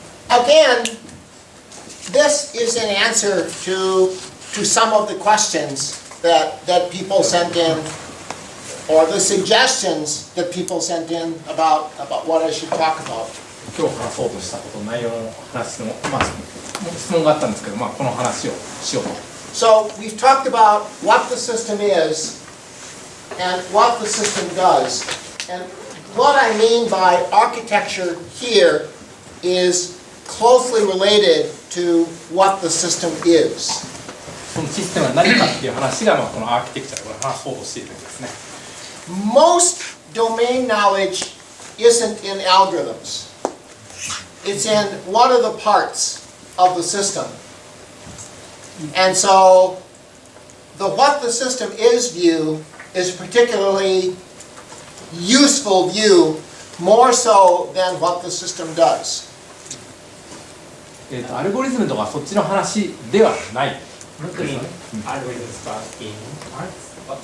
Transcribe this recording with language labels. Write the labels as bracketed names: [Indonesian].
[English] Again, this is an answer to some of the questions that people sent in, or the suggestions that people sent in about what I should talk about. [Japanese] 今日話そうとしたこと内容の話の、質問があったんですけど、この話をしようと。 [English] So we've talked about what the system is and what the system does. And what I mean by architecture here is closely related to what the system is. [Japanese] そのシステムは何かっていう話が、このアーキテクチャで話そうとしているんですね。 [English] Most domain knowledge isn't in algorithms. It's in what are the parts of the system. And so the what the system is view is particularly useful view, more so than what the system does. [Japanese] アルゴリズムとかそっちの話ではない。 [English] Algorithms are in parts.